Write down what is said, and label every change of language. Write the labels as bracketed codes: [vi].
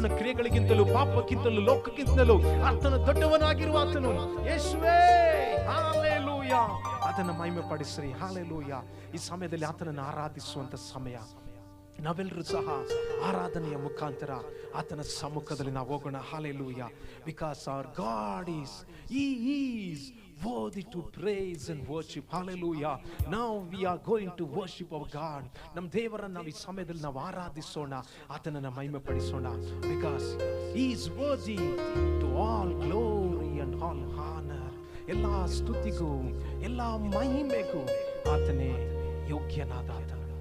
[kn] ಸೈತಾನನ ಕ್ರಿಯೆಗಳಿಗಿಂತಲೂ, ಪಾಪಕ್ಕಿಂತಲೂ, ಲೋಕಕ್ಕಿಂತಲೂ ಆತನು ದೊಡ್ಡವನಾಗಿರುವ ಆತನು ಯೇಸುವೇ. ಹಲ್ಲೆಲೂಯ. ಅದನ್ನು ಮಹಿಮೆ ಪಡಿಸ್ರಿ. ಹಲ್ಲೆಲೂಯ. ಈ ಸಮಯದಲ್ಲಿ ಆತನನ್ನು ಆರಾಧಿಸುವಂತ ಸಮಯ. ನಾವೆಲ್ಲರೂ ಸಹ ಆರಾಧನೆಯ ಮುಖಾಂತರ ಆತನ ಸಮ್ಮುಖದಲ್ಲಿ ನಾವು ಹೋಗೋಣ. Hallelujah. [en] Because our God he is worthy to praise and worship. Hallelujah. Now we are going to worship our God. [kn] ನಮ್ಮ ದೇವರನ್ನು ನಾವು ಈ ಸಮಯದಲ್ಲಿ ನಾವು ಆರಾಧಿಸೋಣ, ಆತನನ್ನು ಮಹಿಮೆ ಪಡಿಸೋಣ. [en] Because he is worthy to all glory and all honor. [kn] ಎಲ್ಲ ಸ್ತುತಿಗೂ ಎಲ್ಲ ಮಹಿಮೆಗೂ ಆತನೇ ಯೋಗ್ಯನಾದಾತನು.